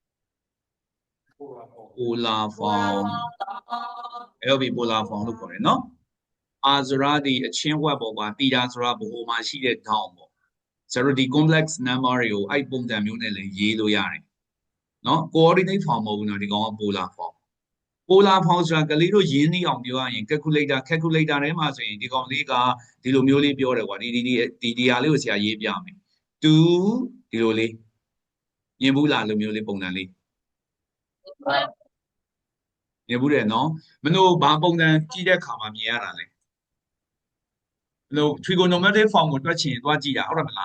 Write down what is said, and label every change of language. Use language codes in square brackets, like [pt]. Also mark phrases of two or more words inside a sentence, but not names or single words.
[en] polar form [my] အဲ့ဒီ [en] polar form [my] လို့ခေါ်တယ်နော်အာဇရာဒီအချင်းဝက်ပေါ်မှာတီတာ ဆိုတာဘိုဟိုမှာရှိတဲ့ထောင်ပေါ့ဆရာတို့ဒီ [en] complex number [my] တွေကိုအဲ့ပုံစံမျိုးနဲ့လည်းရေးလို့ရတယ်နော် [en] coordinate form [my] မဟုတ်ဘူးနော်ဒီကောင်က [en] polar form polar form [my] ဆိုတာကလေးတို့ရင်းနှီးအောင်ပြောရရင် calculator ထဲမှာဆိုရင်ဒီကောင်လေးကဒီလိုမျိုးလေးပြောတယ်ကွာဒီဟာလေးကိုဆရာရေးပြမယ်2ဒီလိုလေးမြင်ဘူးလားလိုမျိုးလေးပုံစံလေး မြင်ဘူးတယ်နော်မလို့ဘာပုံစံကြည့်တဲ့အခါမှာမြင်ရတာလဲလို့ [en] trigonometric form [my] ကိုတွက်ချင်သွားကြည့်တာဟုတ်တယ်မလား